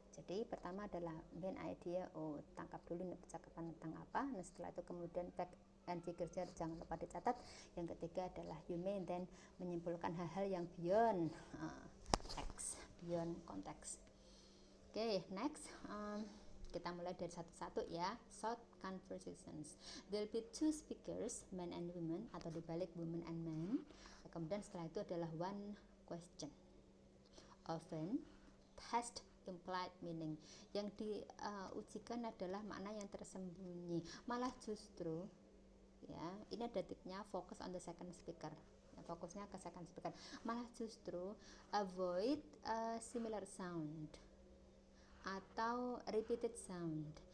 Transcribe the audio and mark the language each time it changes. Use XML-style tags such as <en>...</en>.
<id>Jadi pertama adalah main idea, oh tangkap dulu percakapan tentang apa. Nah setelah itu kemudian</id> <en>fact and figures</en> <id>jangan lupa dicatat. Yang ketiga adalah</id> <en>you may then</en> <id>menyimpulkan hal-hal yang</id> <en>beyond text, beyond</en> <id>konteks. Oke, next kita mulai dari satu-satu ya.</id> <en>Short conversations. There'll be two speakers, men and women,</en> <id>atau dibalik</id> <en>women and men.</en> <id>Kemudian setelah itu adalah</id> <en>one question. Often test implied meaning.</en> <id>Yang diujikan adalah makna yang tersembunyi. Malah justru ya, ini ada tipnya,</id> <en>focus on the second speaker.</en> <id>Ya, fokusnya ke</id> <en>second speaker.</en> <id>Malah justru</id> <en>avoid similar sound</en> <id>atau</id> <en>repeated sound.</en>